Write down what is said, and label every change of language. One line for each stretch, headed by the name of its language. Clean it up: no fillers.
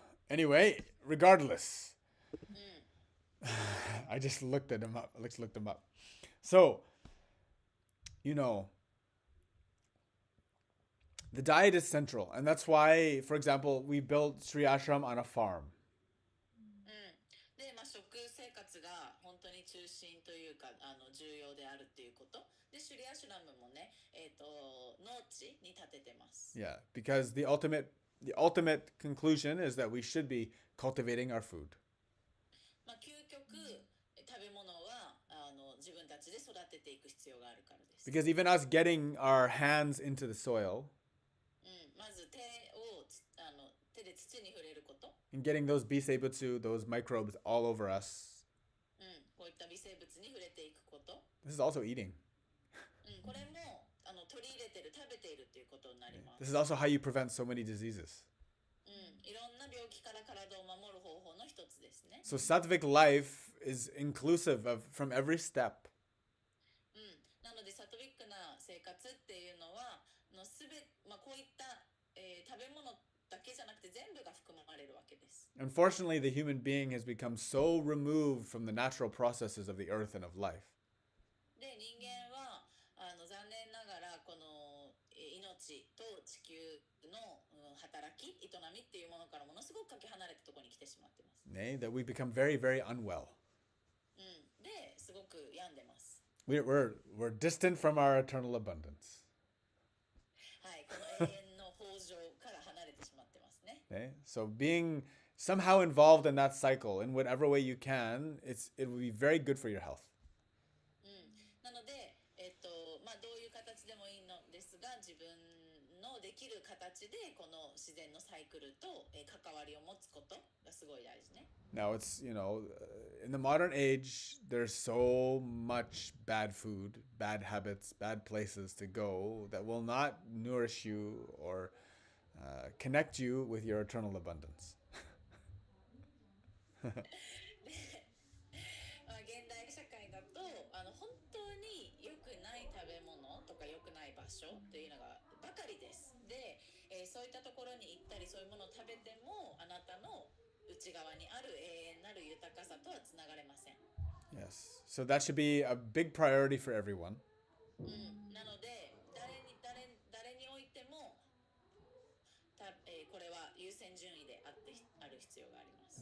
English: Anyway, regardless, I just looked him up. So, the diet is central, and that's why, for example, we built Sri Ashram on a farm.
Japanese: で、食生活が本当に中心というか重要であるっていうこと。で、シュリアシュラムもね、農地に建ててます。
English: Yeah, because the ultimate conclusion is that we should be cultivating our food.
Japanese: 究極食べ物は自分たちで育てていく必要があるからです。
English: Because even us getting our hands into the soil,
Japanese: まず手で土に触れること。
English: and getting those biseibutsu, those microbes all over us.
Japanese: こういった微生物に触れていくこと。
English: This is also eating.
Japanese: これも取り入れてる、食べているということになります。
English: This is also how you prevent so many diseases.
Japanese: いろんな病気から体を守る方法の一つですね。
English: So sattvic life is inclusive of from every step.
Japanese: なのでサトビックな生活っていうのはこういった、食べ物だけじゃなくて全部が含まれるわけです。
English: Unfortunately, the human being has become so removed from the natural processes of the earth and of life.
Japanese: で、人間は残念ながらこの命と地球の働き、営みっていうものからものすごくかけ離れたところに来てしまってます。
English: Nay, that we become very, very unwell.
Japanese: で、すごく病んでます。
English: We're distant from our eternal abundance.
Japanese: はい、この永遠の豊穣から離れてしまってますね。
English: Okay? So being somehow involved in that cycle in whatever way you can, it will be very good for your health.
Japanese: なので、どういう形でもいいのですが、自分のできる形でこの自然のサイクルと関わりを持つことがすごい大事ね。
English: Now it's, in the modern age, there's so much bad food, bad habits, bad places to go that will not nourish you or connect you with your eternal abundance.
Japanese: 現代社会だと本当に良くない食べ物とか良くない場所というのがばかりです。で、そういったところに行ったりそういうものを食べてもあなたの内側にある永遠なる豊かさとはつながれません。
English: Yes. So that should be a big priority for everyone.
Japanese: なので誰においてもこれは優先順位である必要があります。